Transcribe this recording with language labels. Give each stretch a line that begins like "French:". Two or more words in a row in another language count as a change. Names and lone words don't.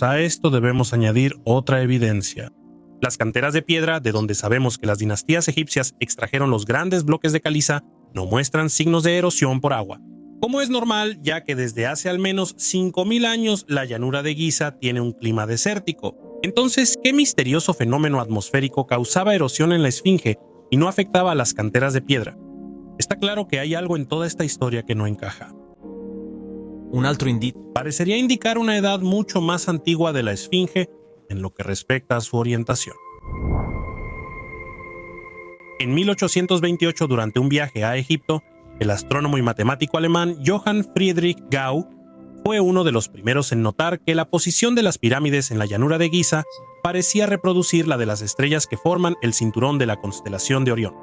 Spanish: A esto debemos añadir otra evidencia. Las canteras de piedra, de donde sabemos que las dinastías egipcias extrajeron los grandes bloques de caliza, no muestran signos de erosión por agua, como es normal, ya que desde hace al menos 5.000 años la llanura de Giza tiene un clima desértico. Entonces, ¿qué misterioso fenómeno atmosférico causaba erosión en la esfinge y no afectaba a las canteras de piedra? Está claro que hay algo en toda esta historia que no encaja.
Italian: Un altro indizio
Spanish: parecería indicar una edad mucho más antigua de la esfinge en lo que respecta a su orientación. En 1828, durante un viaje a Egipto, el astrónomo y matemático alemán Johann Friedrich Gauss fue uno de los primeros en notar que la posición de las pirámides en la llanura de Giza parecía reproducir la de las estrellas que forman el cinturón de la constelación de Orión.